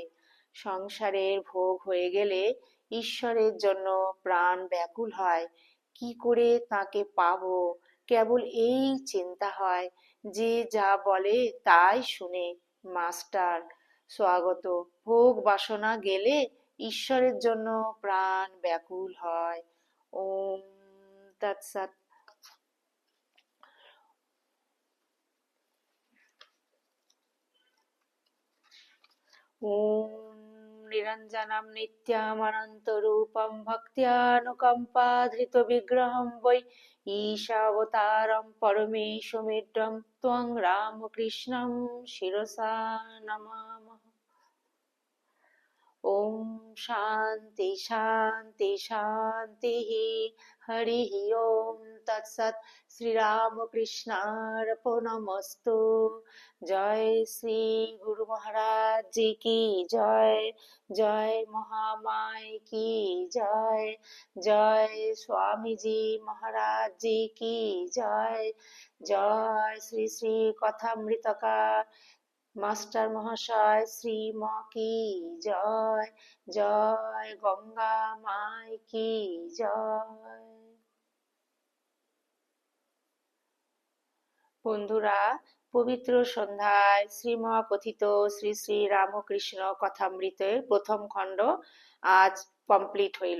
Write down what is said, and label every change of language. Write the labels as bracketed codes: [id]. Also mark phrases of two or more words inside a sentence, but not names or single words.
[bn] সংসারের ভোগ হয়ে গেলে ঈশ্বরের জন্য প্রাণ ব্যাকুল হয়। কি করে তাকে পাবো, কেবল এই চিন্তা হয়। যে যা বলে তাই শুনে। মাস্টার স্বাগত। ভোগ বাসনা গেলে ঈশ্বরের জন্য প্রাণ ব্যাকুল হয়। [sa] ওম তৎসৎ। ॐ निरञ्जनं नित्यमनन्तरूपं भक्त्यानुकम्पाधृतविग्रहं वै ईशावतारं परमेशमिड्डं त्वं रामकृष्णं शिरसा नमामः। ॐ शान्ति शान्ति शान्तिः। हरिः ॐ तत्सत्। श्रीरामकृष्णार्पणमस्तु। [hi] जय श्री गुरु महाराज जी की जय। जय महामाई की जय। जय स्वामी जी महाराज जी की जय। जय श्री श्री कथामृतकार मास्टर महाशय श्री म की जय। जय गंगा माई की जय। [bn] বন্ধুরা, পবিত্র সন্ধ্যায় শ্রীমকথিত শ্রী শ্রী রামকৃষ্ণ কথামৃতের প্রথম খণ্ড আজ কমপ্লিট হইল।